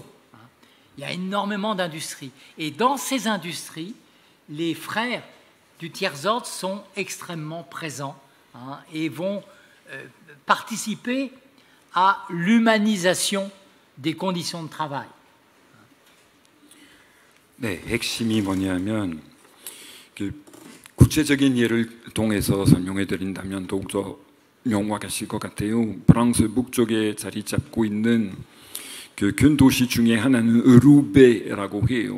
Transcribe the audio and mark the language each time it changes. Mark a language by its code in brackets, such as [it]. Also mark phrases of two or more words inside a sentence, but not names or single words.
[fr] Hein. Il y a énormément d'industries. Et dans ces industries, les frères du tiers-ordre sont extrêmement présents, hein, et vont participer à l'humanisation des conditions de travail. [ko] 네, 핵심이 뭐냐면 구체적인 예를 통해서 설명해 드린다면 더욱더 명확하실 것 같아요. 프랑스 북쪽에 자리 잡고 있는 그 큰 도시 중에 하나는 르베라고 해요.